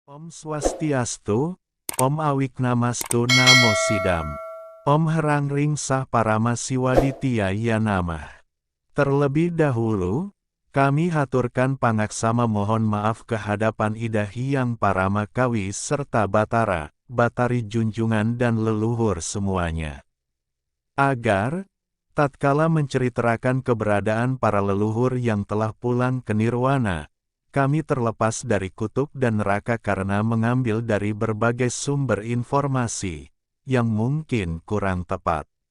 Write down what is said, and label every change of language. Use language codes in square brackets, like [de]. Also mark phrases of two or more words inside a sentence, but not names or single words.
[sa] ॐ स्वस्त्यस्तु, ॐ अविघ्नमस्तु नमो सिद्धम्. ॐ हरंरिं सः परम शिवादित्य य नमः. [id] Terlebih dahulu, kami haturkan pangaksama mohon maaf ke hadapan Ida Hyang Parama Kawi serta Batara, Batari junjungan dan leluhur semuanya. Agar, tatkala menceritakan keberadaan para leluhur yang telah pulang ke nirwana, kami terlepas dari kutuk dan neraka karena mengambil dari berbagai sumber informasi yang mungkin kurang tepat.